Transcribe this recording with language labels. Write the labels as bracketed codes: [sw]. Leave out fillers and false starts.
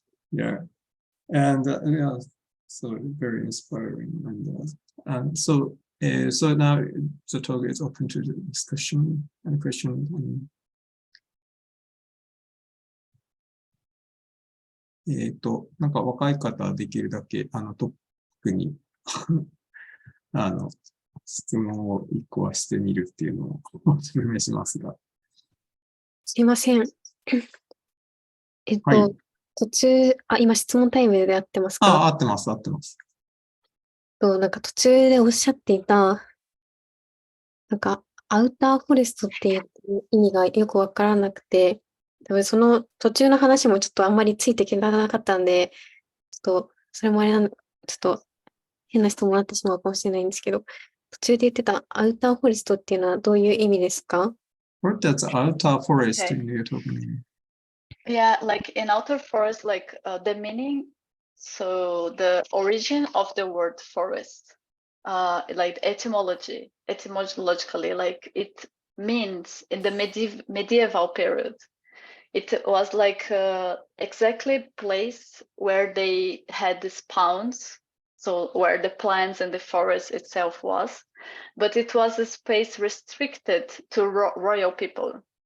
[en] Yeah, and yeah, so very inspiring, and so now the talk is open to the discussion and question. [ja] なんか若い方はできるだけトップに質問を1個はしてみるっていうのをお勧めしますが。すいません。はい途中、今質問タイムでやってますか？合ってます。なんか途中でおっしゃっていた、なんか、アウターフォレストっていう意味がよくわからなくて、多分その途中の話もちょっとあんまりついていけなかったんで、ちょっと、それもあれなん、ちょっと変な質問になってしまうかもしれないんですけど、途中で言ってたアウターフォレストっていうのはどういう意味ですか？ [en] What does outer forest Okay. mean? Yeah, like in outer forest, like the meaning, so the origin of the word forest, like etymologically, like it means in the medieval period, it was like exactly place where they had the spawns, so where the plants and the forest itself was, but it was a space restricted to royal people.